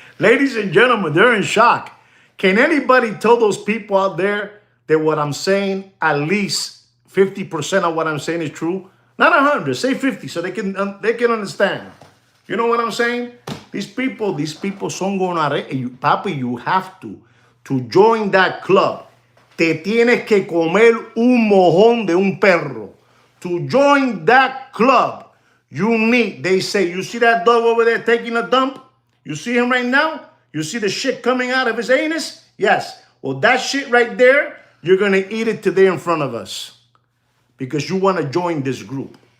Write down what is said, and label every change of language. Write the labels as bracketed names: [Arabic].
[English] Ladies and gentlemen, they're in shock. Can anybody tell those people out there that what I'm saying, at least 50% of what I'm saying is true? Not 100, say 50, so they can understand. You know what I'm saying? These people [Spanish] son gonorrea. [English] Papi, you have to join that club. [Spanish] Te tienes que comer un mojón de un perro. [English] To join that club, you need, they say, you see that dog over there taking a dump? You see him right now? You see the shit coming out of his anus? Yes. Well, that shit right there, you're going to eat it today in front of us because you want to join this group.